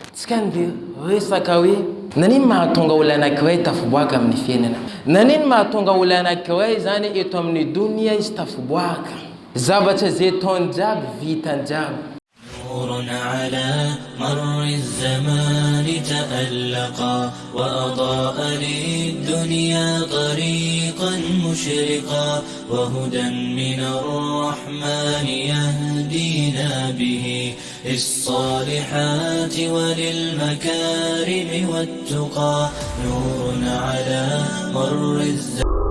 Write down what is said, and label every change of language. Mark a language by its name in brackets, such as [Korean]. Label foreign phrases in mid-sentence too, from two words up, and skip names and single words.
[Malagasy] Tskandy resaka hoe nanino mahatonga olona anankiray tafiboaka amin'ny fiainana? Nanino mahatonga olona anankiray zany eto amin'ny dunia izy tafiboaka? Zavatra zay ataony jiaby vitany jiaby. [Arabic] نور على مر الزمان تألقا وأضاء للدنيا طريقا مشرقا وهدى من الرحمن يهدينا به للصالحات وللمكارم والتقى نور على مر الزمان.